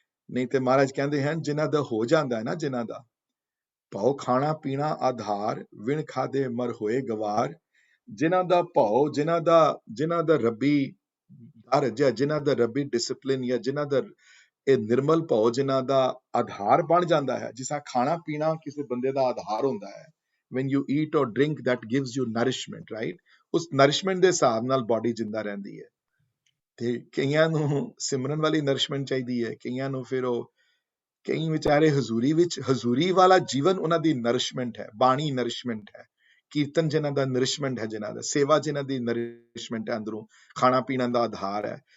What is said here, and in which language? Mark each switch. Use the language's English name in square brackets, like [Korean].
[Punjabi] ਨਹੀਂ ਤੇ ਮਹਾਰਾਜ ਕਹਿੰਦੇ ਹਨ ਜਿਨ੍ਹਾਂ ਦਾ ਹੋ ਜਾਂਦਾ ਹੈ ਨਾ, ਜਿਨ੍ਹਾਂ ਦਾ ਭਉ ਖਾਣਾ ਪੀਣਾ ਆਧਾਰ, ਵਿਣ ਖਾਦੇ ਮਰ ਹੋਏ ਗਵਾਰ। ਜਿਨ੍ਹਾਂ ਦਾ ਭਉ, ਜਿਨ੍ਹਾਂ ਦਾ ਰੱਬੀ ਡਰ, ਜਿਨ੍ਹਾਂ ਦਾ ਰੱਬੀ ਡਿਸਪਲਿਨ, ਜਾਂ ਜਿਨ੍ਹਾਂ ਦਾ ਇਹ ਨਿਰਮਲ ਭਉ ਜਿਨ੍ਹਾਂ ਦਾ ਆਧਾਰ ਬਣ ਜਾਂਦਾ ਹੈ। ਜਿਸ ਤਰ੍ਹਾਂ ਖਾਣਾ ਪੀਣਾ ਕਿਸੇ ਬੰਦੇ ਦਾ ਆਧਾਰ ਹੁੰਦਾ ਹੈ। [English] when you eat or drink, that gives you nourishment, right? [Punjabi] ਉਸ ਨਰਿਸ਼ਮੈਂਟ ਦੇ ਹਿਸਾਬ ਨਾਲ ਬਾਡੀ ਜਿੰਦਾ ਰਹਿੰਦੀ ਹੈ। ਤੇ ਕਈਆਂ ਨੂੰ ਸਿਮਰਨ ਵਾਲੀ ਨਰਿਸ਼ਮੈਂਟ ਚਾਹੀਦੀ ਹੈ, ਕਈਆਂ ਨੂੰ ਫਿਰ ਉਹ, ਕਈ ਵਿਚਾਰੇ ਹਜ਼ੂਰੀ ਵਿੱਚ, ਹਜ਼ੂਰੀ ਵਾਲਾ ਜੀਵਨ ਉਹਨਾਂ ਦੀ ਨਰਿਸ਼ਮੈਂਟ ਹੈ, ਬਾਣੀ ਨਰਿਸ਼ਮੈਂਟ ਹੈ, ਕੀਰਤਨ ਜਿਨ੍ਹਾਂ ਦਾ ਨਰਿਸ਼ਮੈਂਟ ਹੈ, ਜਿਨ੍ਹਾਂ ਦਾ ਸੇਵਾ ਜਿਨ੍ਹਾਂ ਦੀ ਨਰਿਸ਼ਮੈਂਟ ਹੈ, ਅੰਦਰੋਂ ਖਾਣਾ ਪੀਣਾ ਦਾ ਆਧਾਰ ਹੈ।